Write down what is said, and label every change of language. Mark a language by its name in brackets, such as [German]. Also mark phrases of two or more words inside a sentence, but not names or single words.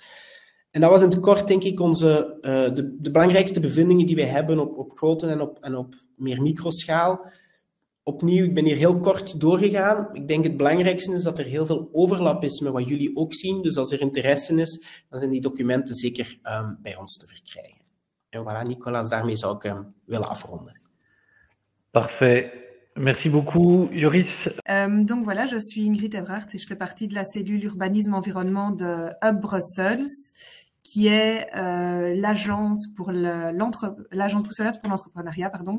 [Dutch] En dat was in het kort, denk ik, de belangrijkste bevindingen die wij hebben op grote en op meer microschaal. Opnieuw, ik ben hier heel kort doorgegaan. Ik denk het belangrijkste is dat er heel veel overlap is met wat jullie ook zien. Dus als er interesse is, dan zijn die documenten zeker bij ons te verkrijgen. En voilà, Nicolas, daarmee zou ik willen afronden. [French] Parfait. Merci beaucoup, Joris. Donc voilà, je suis Ingrid Everhart et je fais partie de la cellule urbanisme-environnement de Hub Brussels, qui est l'agence bruxelloise pour l'entrepreneuriat, pardon.